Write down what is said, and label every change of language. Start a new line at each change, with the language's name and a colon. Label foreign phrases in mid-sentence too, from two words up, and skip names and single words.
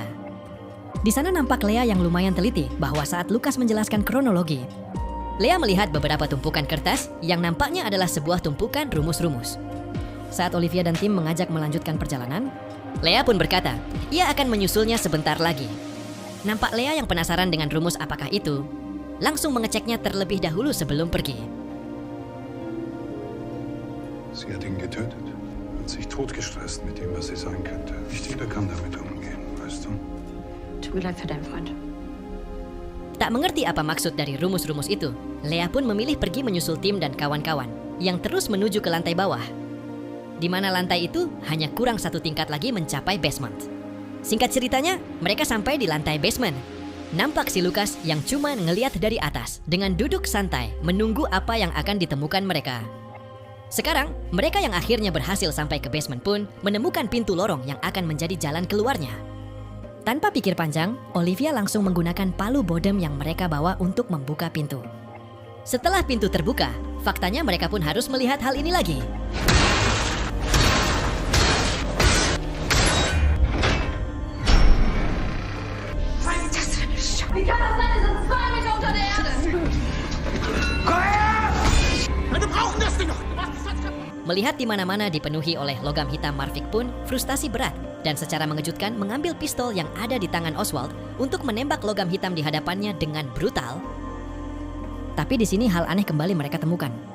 Indonesian: Di sana nampak Lea yang lumayan teliti bahwa saat Lukas menjelaskan kronologi, Lea melihat beberapa tumpukan kertas yang nampaknya adalah sebuah tumpukan rumus-rumus. Saat Olivia dan Tim mengajak melanjutkan perjalanan, Lea pun berkata, ia akan menyusulnya sebentar lagi. Nampak Lea yang penasaran dengan rumus apakah itu, langsung mengeceknya terlebih dahulu sebelum pergi.
German: Sie hat ihn getötet. Hat sich totgestresst mit dem, was sie sein könnte. Nicht jeder kann damit umgehen, weißt du? Tut mir leid für deinen Freund.
Indonesian: Tak mengerti apa maksud dari rumus-rumus itu, Lea pun memilih pergi menyusul Tim dan kawan-kawan yang terus menuju ke lantai bawah. Di mana lantai itu hanya kurang satu tingkat lagi mencapai basement. Singkat ceritanya, mereka sampai di lantai basement. Nampak si Lukas yang cuma ngeliat dari atas dengan duduk santai menunggu apa yang akan ditemukan mereka. Sekarang, mereka yang akhirnya berhasil sampai ke basement pun menemukan pintu lorong yang akan menjadi jalan keluarnya. Tanpa pikir panjang, Olivia langsung menggunakan palu bodem yang mereka bawa untuk membuka pintu. Setelah pintu terbuka, faktanya mereka pun harus melihat hal ini lagi.
German: Wie kann das sein? Es sind 2 Meter unter der Erde.
Indonesian: Melihat di mana-mana dipenuhi oleh logam hitam, Marvik pun frustasi berat dan secara mengejutkan mengambil pistol yang ada di tangan Oswald untuk menembak logam hitam di hadapannya dengan brutal. Tapi di sini hal aneh kembali mereka temukan.